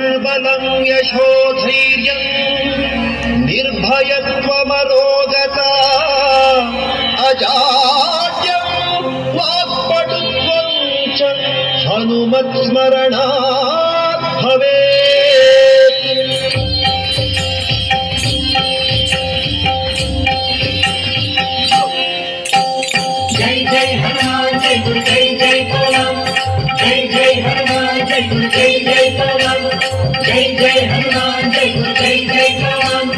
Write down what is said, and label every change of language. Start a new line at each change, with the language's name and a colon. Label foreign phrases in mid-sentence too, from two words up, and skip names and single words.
Sanskrit: ಬಲಂ ಯಶೋ ಧೈರ್ಯಂ ನಿರ್ಭಯತ್ವಮರೋಗತ ಅಜಾಡ್ಯಂ ವಾಕ್ಪಟುತ್ವಂ ಚ ಹನುಮತ್ ಸ್ಮರಣಾತ್ ಭವೇತ್.
Hindi: जय जय हनुमान जय गुरु जय जय पवन. जय जय हनुमान जय गुरु जय जय पवन. जय जय हनुमान जय गुरु जय जय पवन.